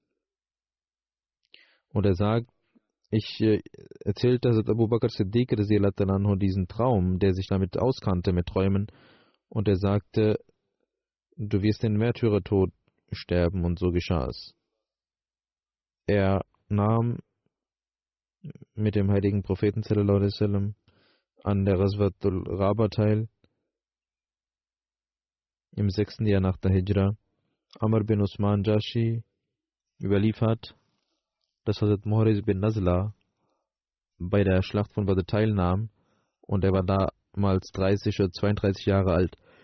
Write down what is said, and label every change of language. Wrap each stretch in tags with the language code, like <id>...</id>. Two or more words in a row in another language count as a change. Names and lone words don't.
<de>Und er sagt, ich erzählte Hazrat Abu Bakr Siddiq diesen Traum, der sich damit auskannte mit Träumen, und er sagte, du wirst den Märtyrertod sterben, und so geschah es. Er nahm mit dem heiligen Propheten</de> <ar>صلى الله عليه وسلم</ar> <de>an der Ghazwatul Raba teil, im 6. Jahr nach der Hijra. Amr bin Usman Jashi überliefert, dass Hazrat Muhriz bin Nazla bei der Schlacht von Badr teilnahm, und er war damals 30 oder 32 Jahre alt.</de>